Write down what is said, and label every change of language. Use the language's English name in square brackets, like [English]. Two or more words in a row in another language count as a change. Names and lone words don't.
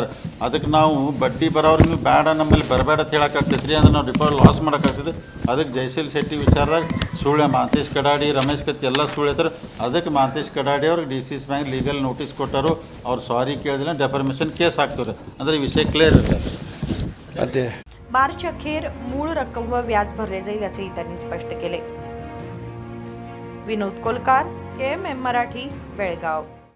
[Kannada] ಅದಕ್ಕೆ ನಾವು ಬಡ್ಡಿ ಬರೋರು ನೀವು ಬೇಡ, ನಮ್ಮಲ್ಲಿ ಬರಬೇಡ ಅಂತ ಹೇಳೋಕ್ಕಾಗ್ತೈತೆ ರೀ. ಅಂದ್ರೆ ನಾವು [English] deposit loss [Kannada] ಮಾಡೋಕ್ಕಾಗ್ತದೆ. ಅದಕ್ಕೆ ಜಯಶೀಲ್ ಶೆಟ್ಟಿ ವಿಚಾರದಾಗ ಸುಳ್ಳೆ ಮಾಂತೇಶ್ ಕಡಾಡಿ, ರಮೇಶ್ ಕತ್ತಿ ಎಲ್ಲ ಸುಳ್ಳು ಹೇಳ್ತಾರೆ. ಅದಕ್ಕೆ ಮಾಂತೇಶ್ ಕಡಾಡಿ ಅವ್ರಿಗೆ DCS ಬ್ಯಾಂಕ್ [English] legal notice [Kannada] ಕೊಟ್ಟರು. ಅವ್ರು ಸಾರಿ ಕೇಳಿದಿಲ್ಲ, [English] defamation case [Kannada] ಹಾಕ್ತಾರೆ. ಅಂದರೆ ಈ [Marathi] विषय क्लिअर आहे. अते मार्च अखेर मूळ रक्कम व व्याज भरले जाईल असेही त्यांनी स्पष्ट केले. विनोद कोलकार, KMM मराठी, बेळगाव.